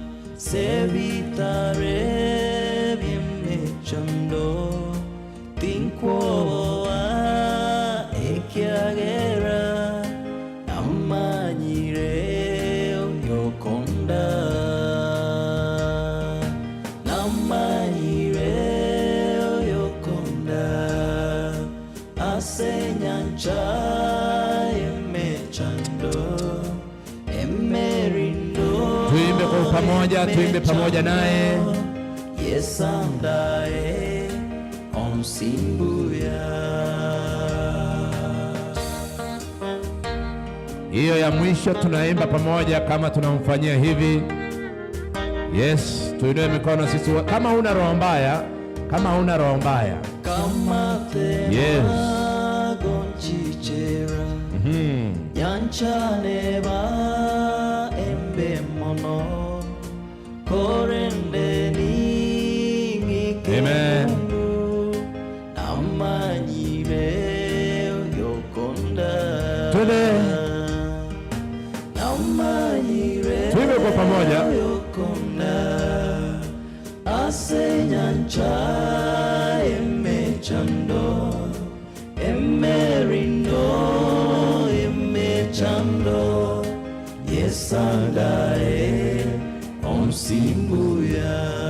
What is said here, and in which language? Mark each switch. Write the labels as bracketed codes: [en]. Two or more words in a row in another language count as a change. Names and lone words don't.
[guz] sevitare biemechando tinkwoa ekiagera namanyire yokonda namanyire yokonda asenyancha [sw] tuimbe kwa pamoja, tuimbe pamoja naye. [guz] Yesandae onsimbuya. [sw] Hiyo ya mwisho tunaimba pamoja kama tunamfanyia hivi. Yes, tuinue mikono sisi kama una roho mbaya, kama una roho mbaya. Yes. [guz] Gonchichera. Yanchane ba embe mono korende ni Amen. Namanyire yokonda. [sw] Twende. [guz] Namanyire [sw] tuimbe kwa pamoja. [guz] Yokonda. Asenyancha emechando emerindo emechando yesandae onsimbuya.